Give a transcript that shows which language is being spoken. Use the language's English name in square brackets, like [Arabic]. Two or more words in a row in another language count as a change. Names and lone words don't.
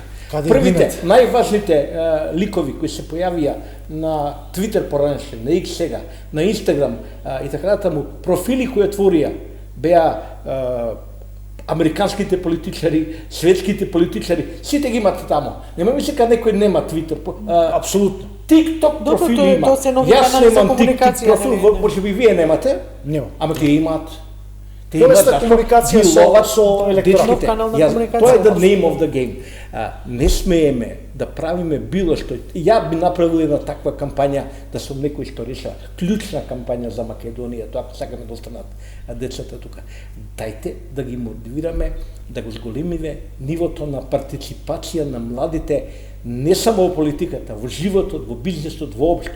[Macedonian] Првите, најважните ликови кои се појавија на Twitter поранеше, на X сега, на Instagram и така натаму, профили кои отворија беа американските политичари, светските политичари, сите ги имате тамо. Нема ми се каде некој нема Твитер. Апсолутно. TikTok профили има. Јас немам TikTok профил, може би вие немате? Нема. Ама тие имаат. Тие имаат комуникација со електорат. Тоа е [English] the name of the game. [Macedonian] Не смееме да правиме било што. Ја би направил една таква кампања да сум некој што реша клучна кампања за Македонија, тоа ако сакаме да останат децата тука. Дајте да ги мотивираме, да го зголемиме нивото на партиципација на младите не само во политиката, во животот, во бизнисот, воопшто.